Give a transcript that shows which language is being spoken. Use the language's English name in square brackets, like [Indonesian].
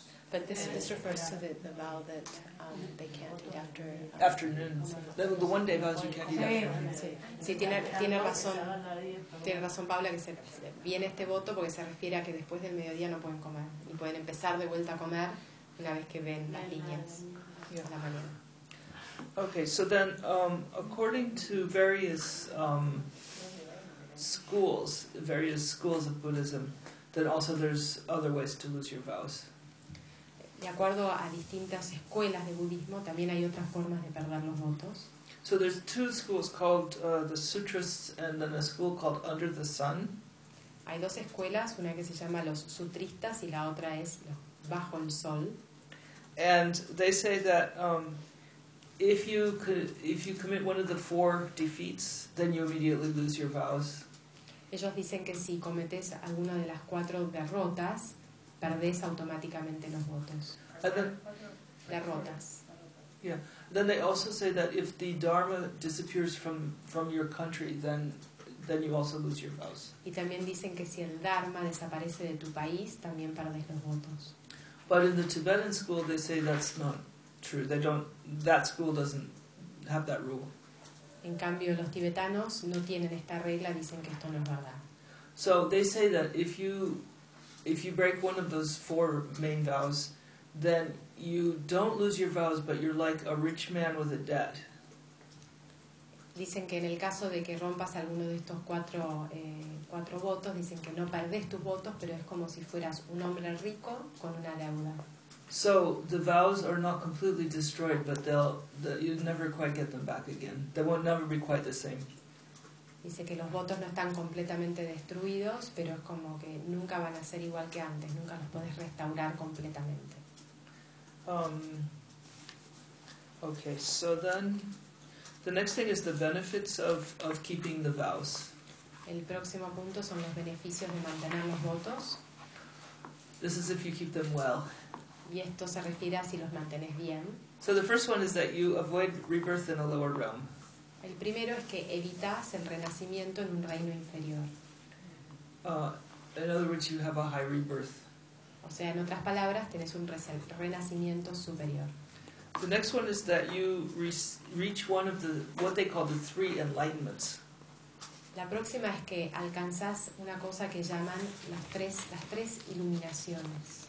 [English] But this refers to the vow that they can't eat after... Afternoon. The one day vows you can't eat after. [Spanish] Sí, tiene razón. Tiene razón Paula que se viene este voto porque se refiere a que después del mediodía no pueden comer. Y pueden empezar de vuelta a comer una vez que ven las líneas. Dios, la mañana. [English] Okay, so then, according to various schools, various schools of Buddhism, then also there's other ways to lose your vows. [Spanish] De acuerdo a distintas escuelas de budismo, también hay otras formas de perder los votos. [English] So there's two schools called the Sutrists and then a school called Under the Sun. [Spanish] Hay dos escuelas, una que se llama los Sutristas y la otra es los Bajo el Sol. [English] And they say that if you commit one of the four defeats, then you immediately lose your vows. [Spanish] Ellos dicen que si cometes alguna de las cuatro derrotas, perdés automáticamente los votos. Derrotas. [English] Yeah. Then they also say that if the dharma disappears from your country, then you also lose your vows. [Spanish] Y también dicen que si el dharma desaparece de tu país, también perdés los votos. [English] But in the Tibetan school, they say that's not true. They don't. That school doesn't have that rule. [Spanish] En cambio, los tibetanos no tienen esta regla. Dicen que esto no es verdad. [English] So they say that if you break one of those four main vows, then you don't lose your vows, but you're like a rich man with a debt. [Spanish] Dicen que en el caso de que rompas alguno de estos cuatro votos, dicen que no perdés tus votos, pero es como si fueras un hombre rico con una deuda. [English] So the vows are not completely destroyed, but you'll never quite get them back again. They will never be quite the same. [Spanish] Dice que los votos no están completamente destruidos, pero es como que nunca van a ser igual que antes, nunca los puedes restaurar completamente. [English] Okay, so then the next thing is the benefits of keeping the vows. [Spanish] El próximo punto son los beneficios de mantener los votos. [English] This is if you keep them well. [Spanish] Y esto se refiere a si los mantienes bien. [English] So the first one is that you avoid rebirth in a lower realm. [Spanish] El primero es que evitas el renacimiento en un reino inferior. [English] In other words, you have a high rebirth. [Spanish] O sea, en otras palabras, tienes un renacimiento superior. [English] The next one is that you reach one of the what they call the three enlightenments. [Spanish] La próxima es que alcanzas una cosa que llaman las tres iluminaciones.